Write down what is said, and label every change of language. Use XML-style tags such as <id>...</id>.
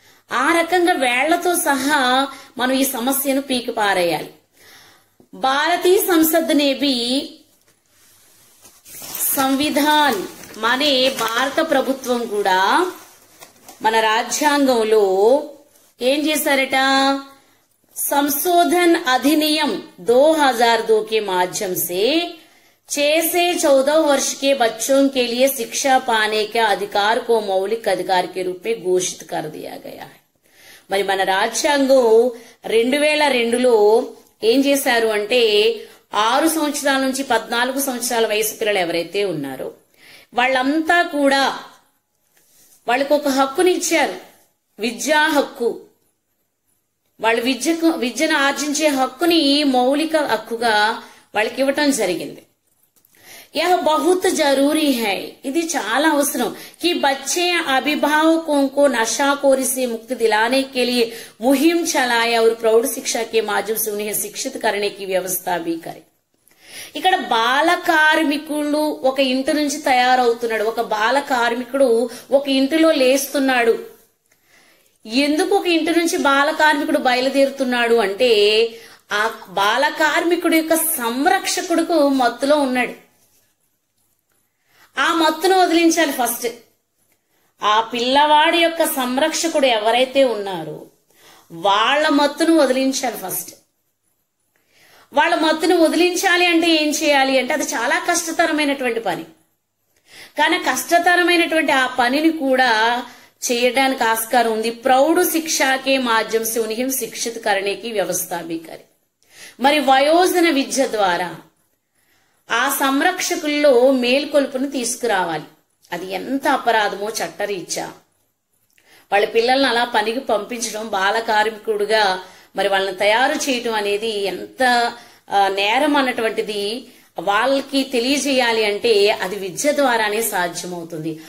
<te>ఆ రకంగా వేళ్లతో సహా మనం ఈ సమస్యను పీకి పారేయాలి.</te> <hi>భారతీయ సంసద్ నే భీ సంవిధాన్ మానే</hi> <te>భారత ప్రభుత్వం కూడా మన రాజ్యాంగంలో ఏం చేశారట,</te> <hi>संशोधन अधिनियम 2002 के माध्यम से 6 से 14 वर्ष के बच्चों के लिए शिक्षा पाने के अधिकार को मौलिक अधिकार के रूप में घोषित कर दिया गया है.</hi> <te>మరి మన రాజ్యాంగం 2002లో ఏం చేశారు అంటే 6 సంవత్సరాల నుంచి 14 సంవత్సరాల వయసు పిల్లలు ఎవరైతే ఉన్నారో వాళ్ళంతా కూడా వాళ్ళకు ఒక హక్కుని ఇచ్చారు, విద్యా హక్కు. వాళ్ళ విద్యను ఆర్జించే హక్కుని మౌలిక హక్కుగా వాళ్ళకి ఇవ్వటం జరిగింది.</te> <hi>यह बहुत जरूरी है,</hi> <te>ఇది చాలా అవసరం</te> <hi>कि बच्चे अभिभावकों को नशाखोरी से मुक्ति दिलाने के लिए मुहिम चलाए और प्रौढ़ शिक्षा के माध्यम से उन्हें शिक्षित करने की व्यवस्था भी करे.</hi> <te>ఇక్కడ బాల కార్మికుడు ఒక ఇంటి నుంచి తయారవుతున్నాడు, ఒక బాల కార్మికుడు ఒక ఇంటిలో లేస్తున్నాడు. ఎందుకు ఒక ఇంటి నుంచి బాల కార్మికుడు బయలుదేరుతున్నాడు అంటే ఆ బాల కార్మికుడు యొక్క సంరక్షకుడుకు మత్తులో ఉన్నాడు. ఆ మత్తును వదిలించాలి ఫస్ట్. ఆ పిల్లవాడి యొక్క సంరక్షకుడు ఎవరైతే ఉన్నారో వాళ్ళ మత్తును వదిలించాలి ఫస్ట్. వాళ్ళ మత్తును వదిలించాలి అంటే ఏం చేయాలి అంటే అది చాలా కష్టతరమైనటువంటి పని. కానీ కష్టతరమైనటువంటి ఆ పనిని కూడా చేయడానికి ఆస్కారం ఉంది.</te> <hi>ప్రౌఢ శిక్షాకే మాధ్యం से उन्हें शिक्षित करने की व्यवस्था भी करे.</hi> <te>మరి వయోజన విద్య ద్వారా ఆ సంరక్షకుల్లో మేల్కొల్పును తీసుకురావాలి. అది ఎంత అపరాధమో చట్టరీత్యా. వాళ్ళ పిల్లల్ని అలా పనికి పంపించడం, బాల కార్మికుడుగా మరి వాళ్ళని తయారు చేయటం అనేది ఎంత నేరం అన్నటువంటిది వాళ్ళకి తెలియజేయాలి అంటే అది విద్య ద్వారానే సాధ్యమవుతుంది.</te>